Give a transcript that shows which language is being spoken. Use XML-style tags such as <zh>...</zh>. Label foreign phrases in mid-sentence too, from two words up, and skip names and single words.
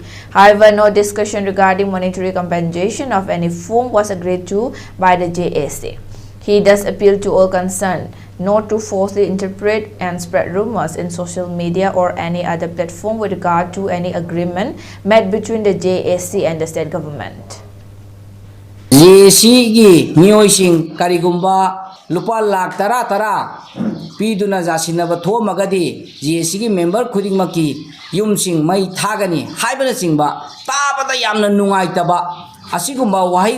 <en>However, no discussion regarding monetary compensation of any form was agreed to by the JAC. He thus appealed to all concerned not to falsely interpret and spread rumors in social media or any other platform with regard to any agreement made between the JAC and the state government.</en> <mni>JAC gi miyosing karigumba lupa lakh tara piduna jasinaba thomagadi JAC gi member khudingmaki yumsing mai thagani haibana singba tabada yamna nungaitaba asigumba wahi</mni>